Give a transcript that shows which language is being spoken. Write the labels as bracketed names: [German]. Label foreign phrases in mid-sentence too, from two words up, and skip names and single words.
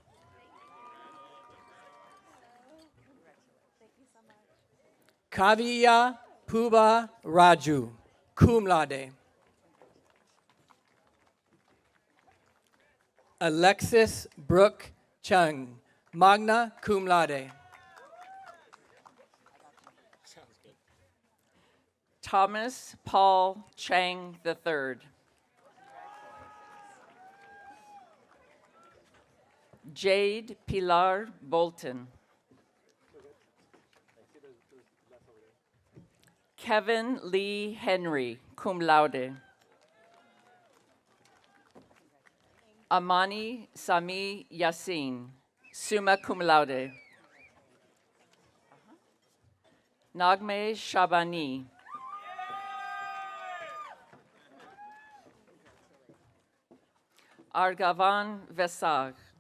[English] Kaviya Puba Raju, [Latin] cum laude. [English] Alexis Brooke Chung, [Latin] magna cum laude. [English] Thomas Paul Chang III. Jade Pilar Bolton. Kevin Lee Henry, [Latin] cum laude. [English] Amani Sami Yassin, [Latin] summa cum laude. [English] Nagme Shabani. Argavan Vesag.